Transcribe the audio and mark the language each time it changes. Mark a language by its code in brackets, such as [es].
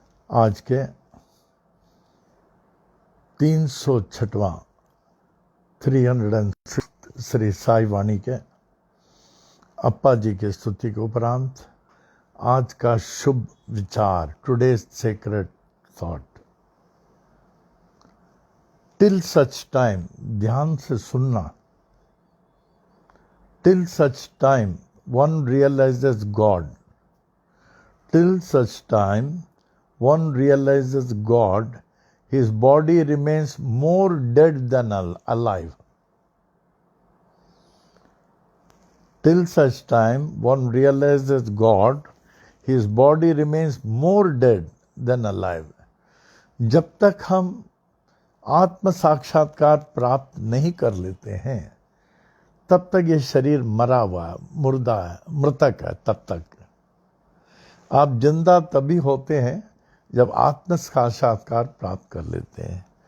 [hi] आज के 306वां 306 श्री साई वाणी के अप्पा जी के स्तुति के उपरांत आज का शुभ विचार, [en] Today's sacred thought. Till such time, [hi] ध्यान से सुनना। [en] Till such time one realizes God, till such time one realizes God, his body remains more dead than alive. Till such time one realizes God, his body remains more dead than alive. [hi] जब तक हम आत्म साक्षात्कार प्राप्त नहीं कर लेते हैं तब तक ये शरीर मरा हुआ है, मुर्दा है, मृतक है। तब तक आप जिंदा तभी होते हैं जब आत्म साक्षात्कार प्राप्त कर लेते हैं।